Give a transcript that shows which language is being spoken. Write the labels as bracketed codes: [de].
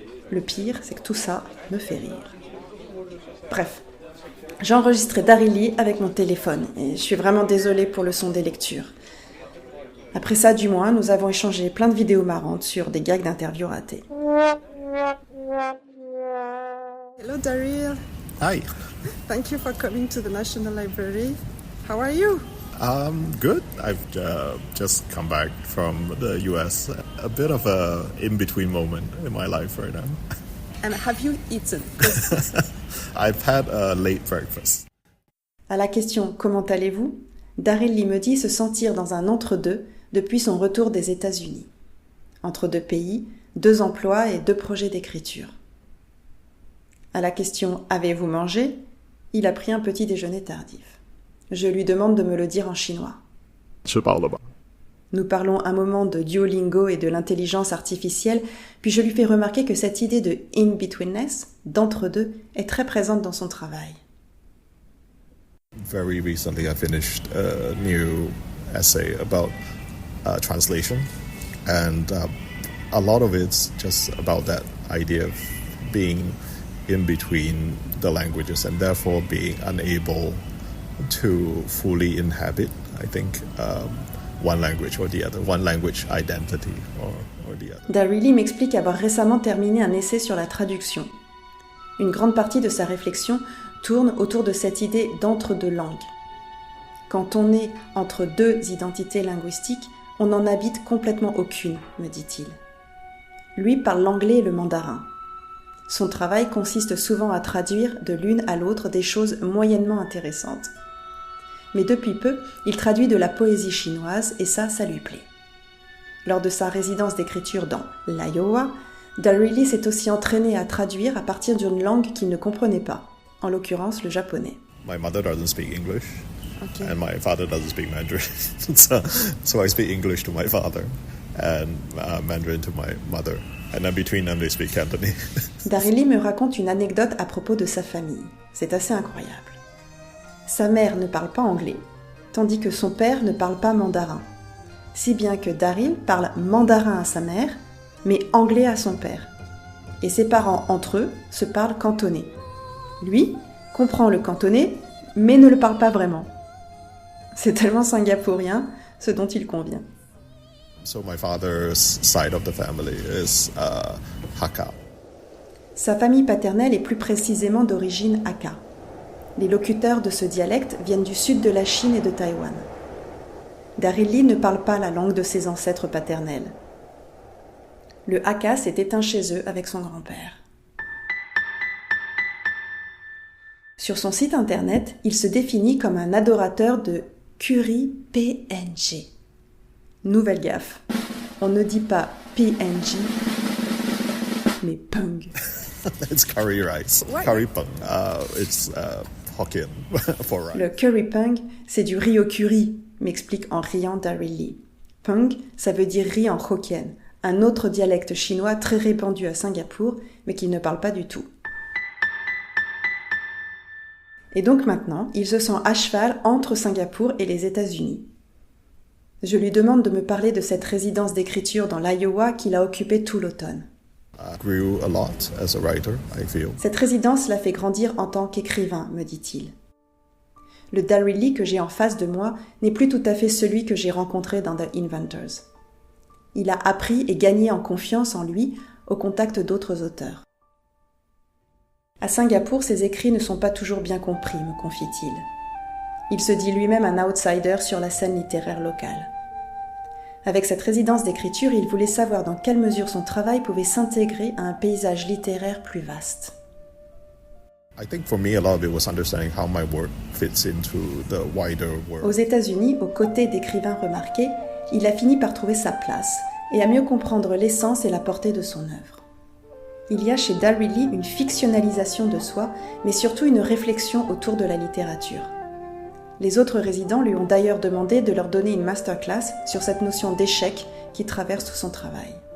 [fr] Le pire, c'est que tout ça me fait rire. Bref, j'ai enregistré Darelli avec mon téléphone et je suis vraiment désolée pour le son des lectures. Après ça, du moins, nous avons échangé plein de vidéos marrantes sur des gags d'interviews ratés. [en] Hello, Daryl. Hi. Thank you for coming to the National Library. How are you? Good. I've just come back from the US. A bit of a in-between moment in my life right now. And have you eaten? I've had a late breakfast. [fr] À la question « Comment allez-vous ?», Darelli me dit se sentir dans un entre-deux depuis son retour des États-Unis. Entre 2 pays, 2 emplois et 2 projets d'écriture. À la question « Avez-vous mangé ?», il a pris un petit déjeuner tardif. Je lui demande de me le dire en chinois. Nous parlons un moment de Duolingo et de l'intelligence artificielle, puis je lui fais remarquer que cette idée de in-betweenness, d'entre-deux, est très présente dans son travail. [en] Very recently I finished a new essay about translation, and a lot of it's just about that idea of being in between the languages and therefore being unable to fully inhabit, I think, one language or the other, one language identity or the other. [fr] Darelli m'explique avoir récemment terminé un essai sur la traduction. Une grande partie de sa réflexion tourne autour de cette idée d'entre-deux langues. Quand on est entre 2 identités linguistiques, on n'en habite complètement aucune, me dit-il. Lui parle l'anglais et le mandarin. Son travail consiste souvent à traduire de l'une à l'autre des choses moyennement intéressantes. Mais depuis peu, il traduit de la poésie chinoise et ça lui plaît. Lors de sa résidence d'écriture dans l'Iowa, Darryl s'est aussi entraîné à traduire à partir d'une langue qu'il ne comprenait pas, en l'occurrence le japonais. [en] My mother doesn't speak English, Okay. and my father doesn't speak Mandarin. so I speak English to my father and Mandarin to my mother. And then between them, they speak Cantonese. [fr] Darryl me raconte une anecdote à propos de sa famille. C'est assez incroyable. Sa mère ne parle pas anglais, tandis que son père ne parle pas mandarin. Si bien que Darryl parle mandarin à sa mère, mais anglais à son père. Et ses parents, entre eux, se parlent cantonais. Lui comprend le cantonais, mais ne le parle pas vraiment. C'est tellement singapourien, ce dont il convient. [en] So my father's side of the family is Hakka. [fr] Sa famille paternelle est plus précisément d'origine Hakka. Les locuteurs de ce dialecte viennent du sud de la Chine et de Taïwan. Darryl ne parle pas la langue de ses ancêtres paternels. Le Hakka s'est éteint chez eux avec son grand-père. Sur son site internet, il se définit comme un adorateur de curry PNG. Nouvelle gaffe. On ne dit pas PNG, mais Peng. [en] It's curry rice. What? Curry peng. It's Hokkien for rice. [fr] Le curry Peng, c'est du riz au curry, m'explique en riant Darryl. Peng, ça veut dire riz en Hokkien, un autre dialecte chinois très répandu à Singapour, mais qu'il ne parle pas du tout. Et donc maintenant, il se sent à cheval entre Singapour et les États-Unis. Je lui demande de me parler de cette résidence d'écriture dans l'Iowa qu'il a occupée tout l'automne. [en] I grew a lot as a writer, I feel. [fr] Cette résidence l'a fait grandir en tant qu'écrivain, me dit-il. Le Darryl que j'ai en face de moi n'est plus tout à fait celui que j'ai rencontré dans The Inventors. Il a appris et gagné en confiance en lui au contact d'autres auteurs. À Singapour, ses écrits ne sont pas toujours bien compris, me confie-t-il. Il se dit lui-même un outsider sur la scène littéraire locale. Avec cette résidence d'écriture, il voulait savoir dans quelle mesure son travail pouvait s'intégrer à un paysage littéraire plus vaste. [en] I think for me, a lot of it was understanding how my work fits into the wider [fr] Aux [en] world. [fr] États-Unis, aux côtés d'écrivains remarqués, il a fini par trouver sa place et à mieux comprendre l'essence et la portée de son œuvre. Il y a chez Darryl une fictionnalisation de soi, mais surtout une réflexion autour de la littérature. Les autres résidents lui ont d'ailleurs demandé de leur donner une masterclass sur cette notion d'échec qui traverse tout son travail.